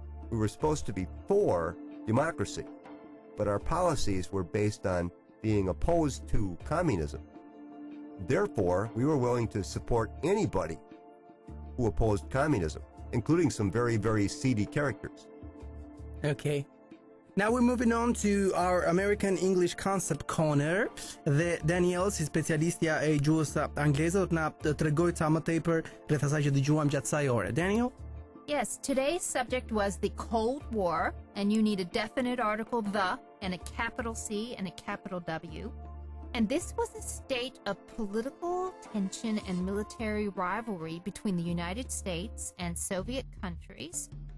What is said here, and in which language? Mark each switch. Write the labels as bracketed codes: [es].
[en] We were supposed to be for democracy, but our policies were based on being opposed to communism. Therefore, we were willing to support anybody who opposed communism, including some very, very seedy characters. Okay. Now we're moving on to our American English Concept Corner. [sq] Dhe Daniel, si specialistja e gjuhës angleze, do të na tregoj ca më tepër rreth asaj që dëgjuam gjatë kësaj ore. [en] Daniel? Yes, today's subject was the Cold War, and you need a definite article, the, and a capital C and a capital W. And this was a state of political tension and military rivalry between the United States and Soviet countries